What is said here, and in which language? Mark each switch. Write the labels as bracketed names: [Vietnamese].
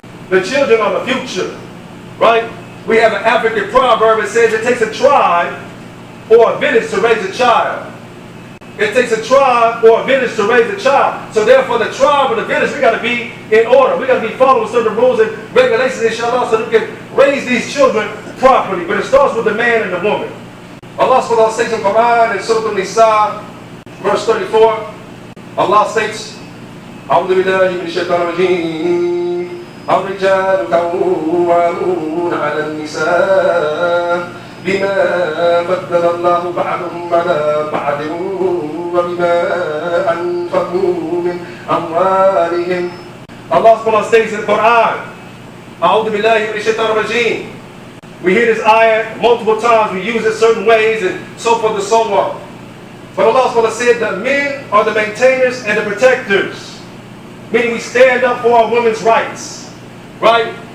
[English] The children are the future, right? We have an African proverb that says it takes a tribe or a village to raise a child. It takes a tribe or a village to raise a child. So therefore the tribe or the village, we got to be in order. We got to be following certain rules and regulations, inshallah, so we can raise these children properly. But it starts with the man and the woman. Allah subhanahu wa ta'ala states in Quran in Surah An-Nisa, verse 34, Allah states, [Arabic] أعوذ بالله من الشيطان الرجيم الرجال قوامون على النساء بما فضل الله بعضهم على بعض وبما أنفقوا من أموالهم. [English] Allah subhanahu wa ta'ala states in the Quran, [Arabic] أعوذ بالله من الشيطان الرجيم. [English] We hear this ayah multiple times, we use it certain ways and so forth and so on. But Allah subhanahu wa ta'ala said that men are the maintainers and the protectors. Meaning we stand up for our women's rights. Right?